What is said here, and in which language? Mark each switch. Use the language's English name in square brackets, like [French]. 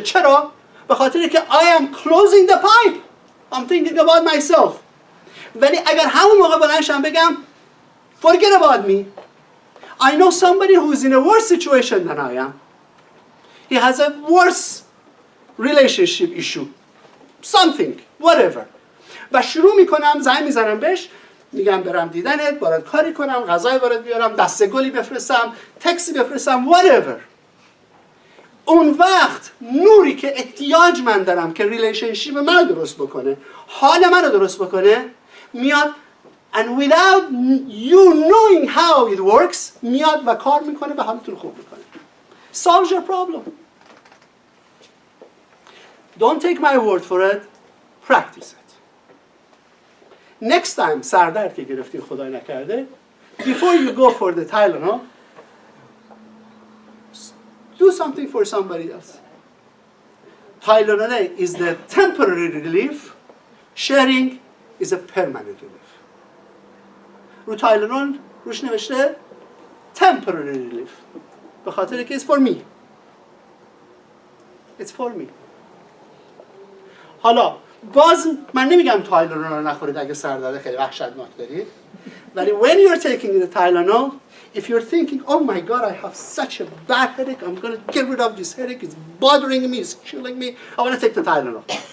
[Persian] چرا؟ به خاطر که [English] I am closing the pipe. I'm thinking about myself. [Persian] ولی اگر همون موقع بلندشم بگم [English] forget about me. I know somebody who is in a worse situation than I am. He has a worse relationship issue. Something. Whatever. [Persian] و شروع میکنم زنگ میزنم بهش میگم برم دیدنت، باید کاری کنم، غذای برات بیارم، دسته گلی بفرستم، تکسی بفرستم، [English] whatever. [Persian] اون وقت نوری که احتیاج من دارم که ریلیشنشیپ من درست بکنه، حال من رو درست بکنه، میاد [English] and without you knowing how it works [Persian] میاد و کار میکنه و حالتون خوب میکنه. [English] Solves your problem. Don't take my word for it. Practice it. Next time [Persian] سردرد که گرفتین خدای نکرده [English] before you go for the Tylenol do something for somebody else. Tylenol is the temporary relief. Sharing is a permanent relief. [Persian] رو Tylenol روش نوشته [English] temporary relief [Persian] به خاطر که [English] it's for me. It's for me. [Persian] حالا باز من نمیگم تایلانول رو نخورید اگه سردرد خیلی وحشتناک دارید ولی [English] when you're taking the Tylenol if you're thinking oh my god I have such a bad headache I'm going to get rid of this headache it's bothering me it's killing me I want to take the Tylenol